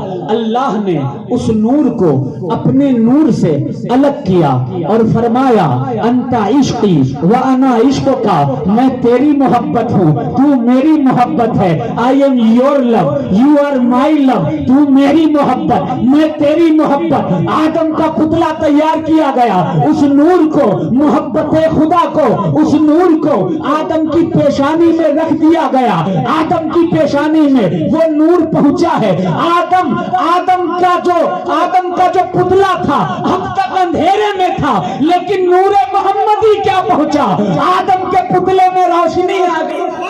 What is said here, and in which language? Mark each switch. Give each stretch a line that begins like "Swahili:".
Urdu: اللہ نے اس نور کو اپنے نور سے الگ کیا اور فرمایا
Arabic: انت عشقی وانا عشقک،
Urdu: میں تیری محبت ہوں، تو میری محبت ہے.
English: I am your love, you are my love.
Urdu: تو میری محبت، میں تیری محبت. آدم کا پتلا تیار کیا گیا، اس نور کو، محبت خدا کو، اس نور کو آدم کی پیشانی میں رکھ دیا گیا. آدم کی پیشانی میں وہ نور پہنچا ہے. آدم کا جو پتلا تھا اب تک اندھیرے میں تھا، لیکن نور محمدی کیا پہنچا، آدم کے پتلے میں روشنی آ گئی.